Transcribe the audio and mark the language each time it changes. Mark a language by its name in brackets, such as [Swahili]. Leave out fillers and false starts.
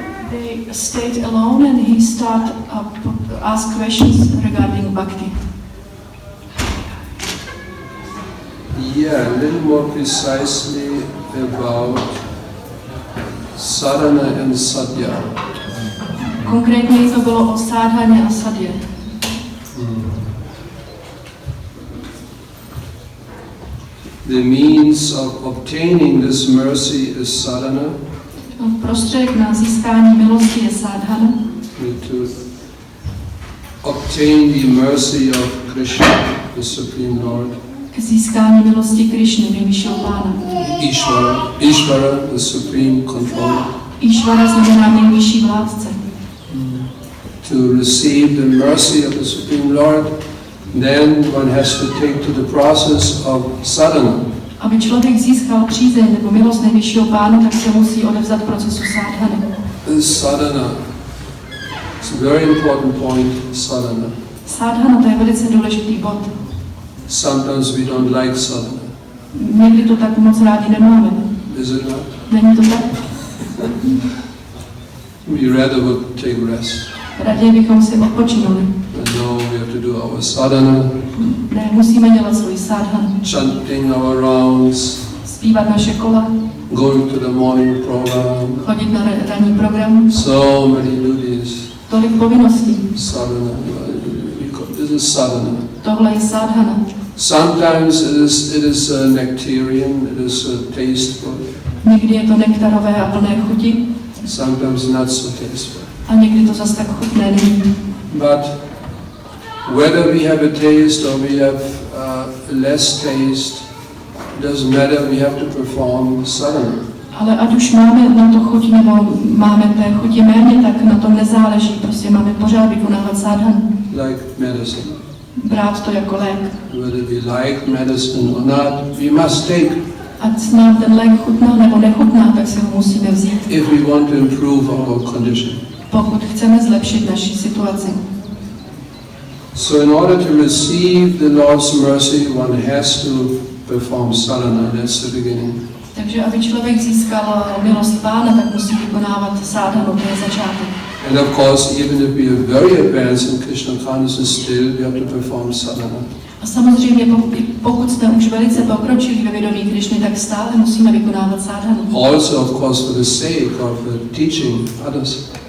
[English] They stayed alone and he started ask questions regarding bhakti. Yeah, a little more precisely about sadhana and sadhya. [Czech] Konkrétně to bylo o sádhaně a sadě. [English] The means of obtaining this mercy is sadhana. [Czech] Prostředek na získání milosti je sádhana. [English] To obtain the mercy of Krishna, the Supreme Lord. [Czech] K získání milosti Krishny, nejvyššího pána. [English] Ishvara, the Supreme Controller. [Czech] Ishvara znamená nejvyšší vládce. [English] To receive the mercy of the Supreme Lord, then one has to take to the process of sadhana. [Czech] Aby člověk získal přízeň nebo milost nejvyššího pána, tak se musí odevzdat procesu sádhany. [English] Sadhana. It's a very important point, sadhana. [Czech] Sádhana, to je velice důležitý bod. [English] Sometimes we don't like sadhana. [Czech] Někdy to tak moc rádi nemáme. [English] Is it not? [Czech] Není to tak? [English] We rather would take rest. [Czech] Raději bychom si odpočinuli. [English] And no, we have to do our sadhana. [Czech] Ne, musíme dělat svůj sádhan. [English] Chanting our rounds. [Czech] Zpívat naše kola. [English] Going to the morning program. [Czech] Chodit na ranní program. [English] So many duties. [Czech] Tolik povinností. [English] Sadhana. This is sadhana. [Czech] Tohle je sádhana. [English] Sometimes it is nectarian, it is tasteful. [Czech] Někdy je to nektarové a plné chuti. [English] Sometimes not so tasteful. [Czech] A někdy to zase tak chutné není. [English] But whether we have a taste or we have less taste, doesn't matter. We have to perform sadhana. [Czech] Ale ať už máme na to chuť nebo máme té chuti méně, tak na tom nezáleží. Prostě máme pořád vykonávat sádhan. [English] Like medicine. [Czech] Brát to jako lék. [English] Whether we like medicine or not, we must take. [Czech] Ať nám ten lék chutná nebo nechutná, tak si ho musíme vzít. [English] If we want to improve our condition. [Czech] Pokud chceme zlepšit naši situaci. [English] So in order to receive the Lord's mercy, one has to perform sadhana. That's the beginning. [Czech] Takže aby člověk získal milost pána, tak musí vykonávat sádhanu, to je začátek. [English] And of course, even if we are very advanced in Krishna consciousness, still we have to perform sadhana. [Czech] A samozřejmě, pokud jsme už velice pokročili ve vědomí Krishny, tak stále musíme vykonávat sádhanu. [English] Also, of course, for the sake of teaching others.